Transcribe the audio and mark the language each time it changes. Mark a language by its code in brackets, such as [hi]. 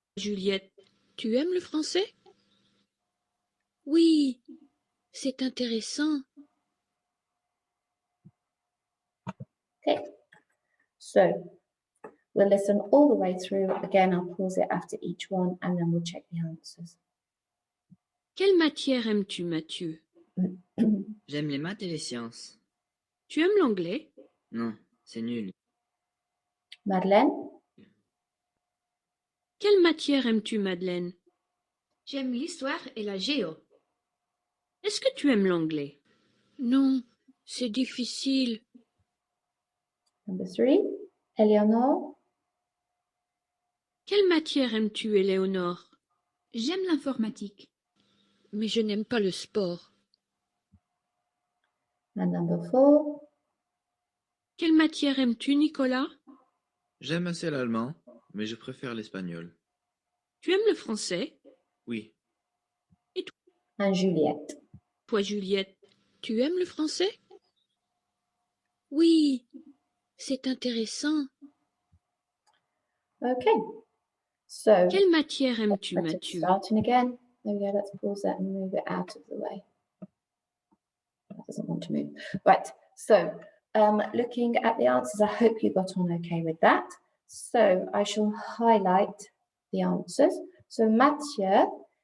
[fr] Juliette, tu aimes le français? Oui, c'est intéressant. [en] Okay, so we'll listen all the way through. Again, I'll pause it after each one and then we'll check the answers. [fr] Quelle matière aimes-tu, Mathieu? J'aime les maths et les sciences. Tu aimes l'anglais? Non, c'est nul. Madeleine? Quelle matière aimes-tu, Madeleine? J'aime l'histoire et la géo. Est-ce que tu aimes l'anglais? Non, c'est difficile. [en] Number 3, Eleanor? [fr] Quelle matière aimes-tu, Éléonore? J'aime l'informatique. Mais je n'aime pas le sport. [en] And number 4, [fr] Quelle matière aimes-tu, Nicolas? J'aime assez l'allemand, mais je préfère l'espagnol. Tu aimes le français? Oui. [en] and Juliette. [fr] Toi, Juliette, tu aimes le français? Oui, c'est intéressant. [en] Okay, so [fr] Quelle matière aimes-tu, [en] let's get [fr] Mathieu? [en] starting again. There we go, let's pause that and move it out of the way. That doesn't want to move. Right, so looking at the answers, I hope you got on okay with that. So I shall highlight the answers. So Mathieu,